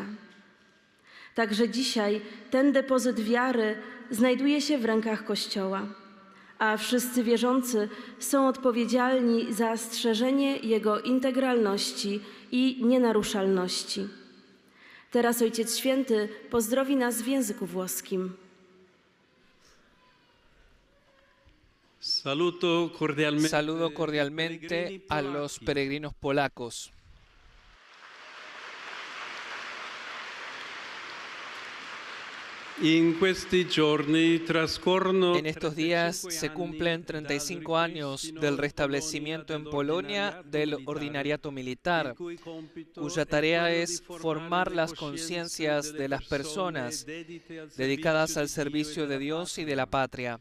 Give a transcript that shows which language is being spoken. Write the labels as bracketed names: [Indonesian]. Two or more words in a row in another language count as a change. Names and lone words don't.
[Polish] Także dzisiaj ten depozyt wiary znajduje się w rękach Kościoła, a wszyscy wierzący są odpowiedzialni za strzeżenie jego integralności i nienaruszalności. Teraz Ojciec Święty pozdrowi nas w języku włoskim. [Spanish] Saludo cordialmente a los peregrinos polacos. En estos días se cumplen 35 años del restablecimiento en Polonia del ordinariato militar, cuya tarea es formar las conciencias de las personas dedicadas al servicio de Dios y de la patria.